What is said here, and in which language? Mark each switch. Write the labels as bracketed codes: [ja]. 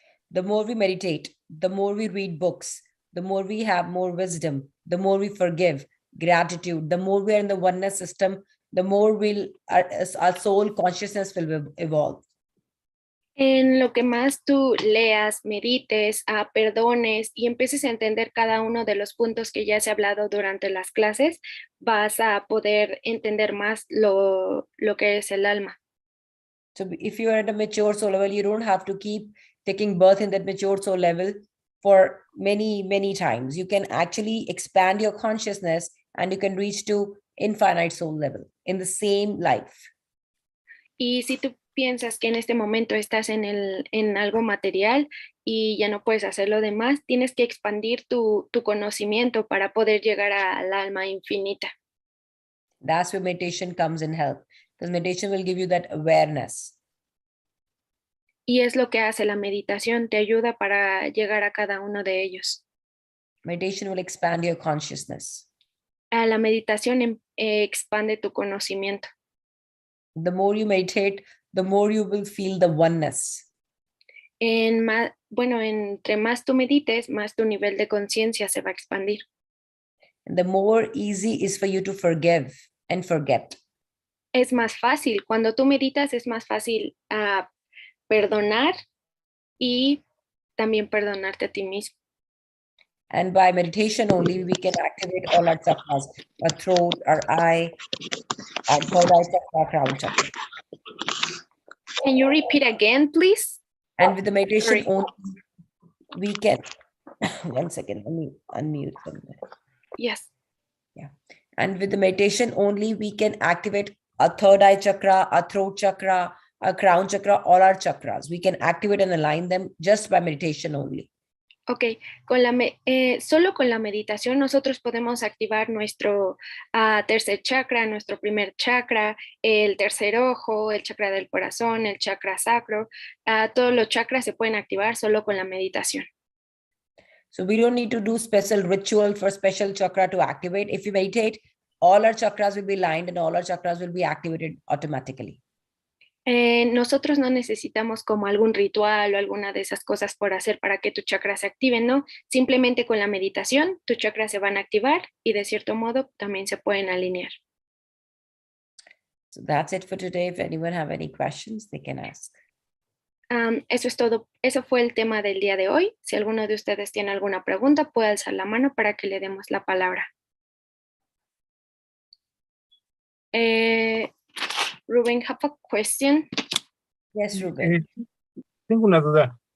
[en] The more we meditate, the more we read books, the more we have more wisdom, the more we forgive, gratitude, the more we are in the oneness system, the more our soul consciousness will evolve. [es] En lo que más tú leas, medites, perdones y empieces a entender cada uno de los puntos que ya se ha hablado durante las clases, vas a poder entender más lo que es el alma. [en] So if you are at a mature soul level, you don't have to keep taking birth in that mature soul level for many, many times. You can actually expand your consciousness and you can reach to infinite soul level in the same life. [es] Y si tú piensas que en este momento estás en algo material y ya no puedes hacer lo demás, tienes que expandir tu conocimiento para poder llegar al alma infinita. [en] That's where meditation comes in help, because meditation will give you that awareness. [es] Y es lo que hace la meditación, te ayuda para llegar a cada uno de ellos. [en] Meditation will expand your consciousness. [es] La meditación expande tu conocimiento. [en] The more you meditate, the more you will feel the oneness. [es] Entre más tú medites, más tu nivel de conciencia se va a expandir. [en] And the more easy is for you to forgive and forget. [es] Es más fácil, cuando tú meditas es más fácil perdonar y también perdonarte a ti mismo. [en] And by meditation only, we can activate all our chakras, our throat, our eye, our third eye chakra, crown chakra. Can you repeat again, please? And with the meditation only, we can, one second, let me unmute them. Yes. Yeah. And with the meditation only, we can activate our third eye chakra, our throat chakra, our crown chakra, all our chakras. We can activate and align them just by meditation only. [es] Ok, solo con la meditación nosotros podemos activar nuestro tercer chakra, nuestro primer chakra, el tercer ojo, el chakra del corazón, el chakra sacro. Todos los chakras se pueden activar solo con la meditación. [en] So we don't need to do special ritual for special chakra to activate. If you meditate, all our chakras will be aligned and all our chakras will be activated automatically. [es] Nosotros no necesitamos como algún ritual o alguna de esas cosas por hacer para que tu chakra se active, ¿no? Simplemente con la meditación, tus chakras se van a activar y de cierto modo también se pueden alinear. [en] So that's it for today. If anyone have any questions, they can ask. [es] Eso es todo. Eso fue el tema del día de hoy. Si alguno de ustedes tiene alguna pregunta, puede alzar la mano para que le demos la palabra. [en] Ruben, have a question? Yes, Ruben. [es] Tengo una duda.